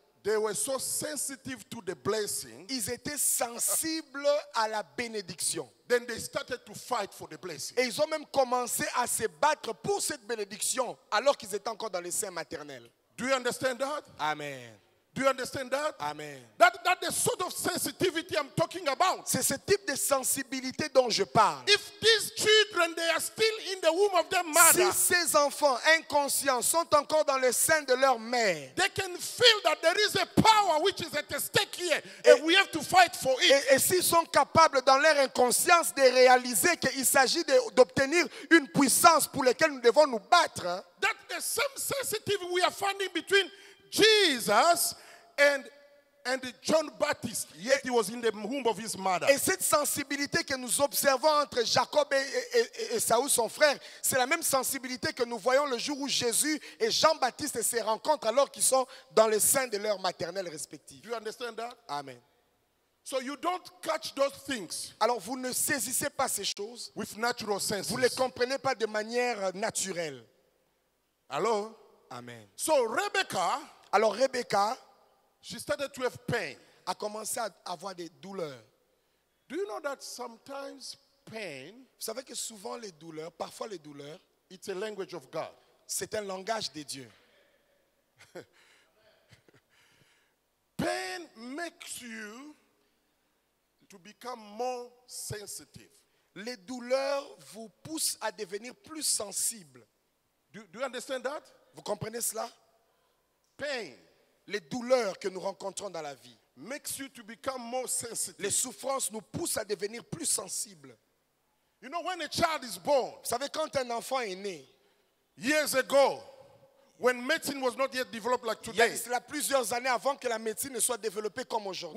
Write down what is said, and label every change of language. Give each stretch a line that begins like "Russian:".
English: they were so sensitive to the blessing.
French: ils étaient sensibles à la bénédiction.
English: Then they started to fight for the blessing.
French: Et ils ont même commencé à se battre pour cette bénédiction alors qu'ils étaient encore dans le sein maternel.
English: Do you understand that? Amen. Do you understand that? Amen. That's the sort of sensitivity I'm talking about.
French: C'est ce type de sensibilité dont je parle.
English: If these children, they are still in the womb of their mother,
French: Si ces enfants inconscients sont encore dans le sein de leur mère,
English: they can feel that there is a power which is at stake here, and we have to fight for it.
French: et s'ils sont capables dans leur inconscience de réaliser qu'il s'agit d'obtenir une puissance pour laquelle nous devons nous battre, hein,
English: That's the same sensitivity we are finding between Jesus and John Baptist, yet he was in the womb of his mother.
French: et cette sensibilité que nous observons entre Jacob et Saül, son frère, c'est la même sensibilité que nous voyons le jour où Jésus et Jean-Baptiste se rencontrent alors qu'ils sont dans le sein de leur maternelle respective.
English: Do you understand that? Amen. So you don't catch those things
French: Alors vous ne saisissez pas ces choses,
English: with natural senses.
French: vous ne les comprenez pas de manière naturelle.
English: Hello? Amen. So Rebecca,
French: Alors Rebecca
English: she started to have pain.
French: a commencé à avoir des douleurs.
English: Do you know that sometimes pain,
French: Vous savez que souvent les douleurs, parfois les douleurs,
English: it's a language of God.
French: c'est un langage de Dieu.
English: Pain makes you to become more sensitive.
French: Les douleurs vous poussent à devenir plus sensible.
English: Do you understand that?
French: Vous comprenez cela?
English: Pain
French: Les douleurs que nous rencontrons dans la vie,
English: makes you to become more sensitive.
French: les souffrances nous poussent à devenir plus sensibles.
English: You know, when a child is born,
French: Vous savez, quand un enfant est né,
English: years ago, when medicine was not yet developed like
French: il y a
English: today,
French: cela plusieurs années avant que la médecine ne soit développée comme aujourd'hui,